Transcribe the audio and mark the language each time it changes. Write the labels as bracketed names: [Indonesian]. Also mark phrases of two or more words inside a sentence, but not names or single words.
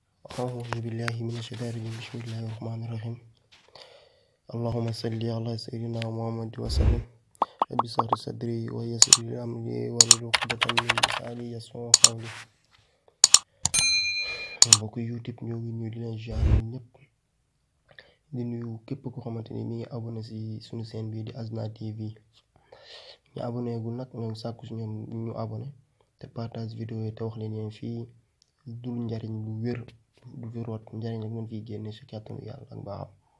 [Arabic] أعوذ بالله من الشيطان الرجيم بسم الله الرحمن الرحيم اللهم صل على سيدنا محمد وسلم رب اشرح صدري ويسر لي أمري واحلل عقدة من لساني يفقهوا قولي [Wolof] mbokk YouTube ñoo ngi nuyu di leen jaar ñëpp di nuyu képp ko xamante ni mi ngi abonné si suñu chaîne bii di Asna TV ñu abonné gu nag ñoo ngi sàkku si ñoom ñu abonné te [French] partage vidéo [Wolof] yi te wax leen yéen fii dul njariñ lu wér du fi root njariñ rek ngeen fiy génne si kàttanu yàlla ak baaxam